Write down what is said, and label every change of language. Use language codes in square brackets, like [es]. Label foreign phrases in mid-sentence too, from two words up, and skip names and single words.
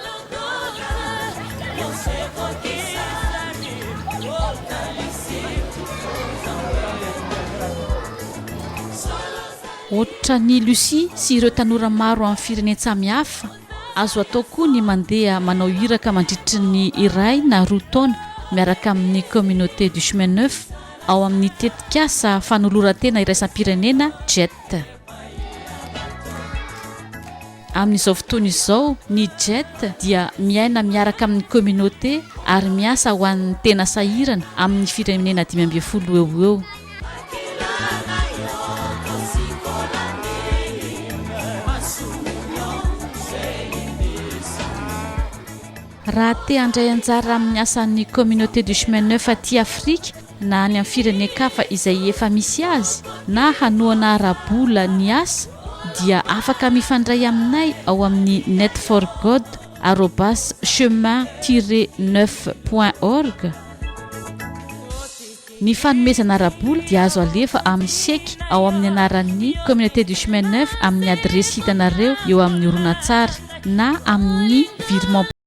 [mg] Ohatra ny Lucie sy ireo tanora maro amin'ny firenena samihafa, azo atao koa ny mandeha manao hiraka mandritry ny iray na roa taona miaraka amin'ny communauté du chemin neuf ao amin'ny tetikasa fanoloran-tena iraisam-pirenena JET. Amin'izao fotoana izao ny JET dia miaina miaraka amin'ny communauté ary miasa ho an'ny tena sahirana amin'ny firenena 12 eo eo. Raha te handray anjara amin'ny asan'ny communauté du chemin neuf aty Afrika na any amin'ny firenena-kafa izay efa misy azy na hanoana arabola ny asa dia afaka mifandray aminay ao amin'ny netforgod@chemin-neuf.org. Ny fanomezana arabola dia azo alefa amin'ny seky ao amin'ny anaran'ny communauté du chemin neuf amin'ny adresy hitanareo eo amin'ny horonan-tsary na amin'ny virement